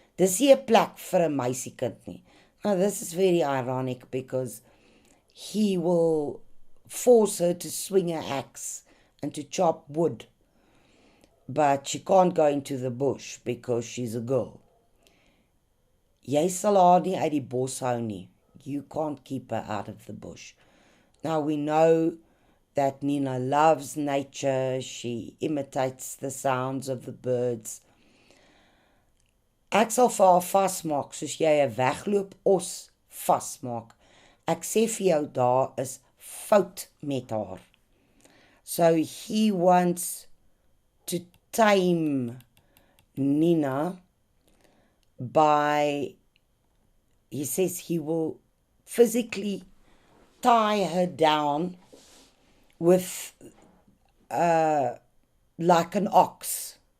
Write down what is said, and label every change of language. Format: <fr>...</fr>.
<af>Dis nie 'n plek vir 'n meisiekind nie.</af> <en>Now this is very ironic because he will force her to swing an axe and to chop wood. But she can't go into the bush because she's a girl.</en> <af>Jy sal haar nie uit die bos hou nie.</af> <en>You can't keep her out of the bush. Now we know that Nina loves nature. She imitates the sounds of the birds.</en> <af>Ek sal vir haar vasmaak soos jy 'n wegloop os vasmaak. Ek sê vir jou daar is fout met haar.</af> <en>So he wants to tame Nina by, he says he will physically tie her down with like an ox.</en>